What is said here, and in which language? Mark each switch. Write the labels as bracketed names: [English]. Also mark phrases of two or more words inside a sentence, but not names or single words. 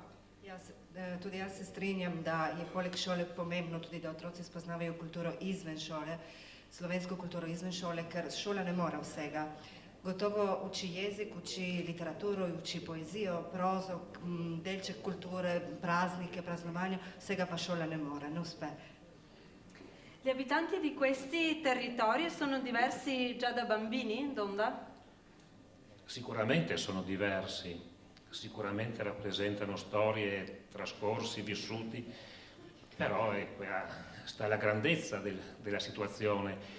[Slovenian] Tudi jaz se strinjam, da je poleg šole pomembno tudi, da otroci spoznavajo kulturo izven šole, slovensko kulturo izven šole, ker šola ne more vsega. Gotovo uči jezik, uči literaturo, uči poezijo, prozo, delček kulture, praznike, praznovanja, vsega pa šola ne more, ne uspe. [Italian] Gli abitanti di questi territori sono diversi già da bambini, Donda? Sicuramente sono diversi, sicuramente rappresentano storie, trascorsi, vissuti, però sta la grandezza della situazione.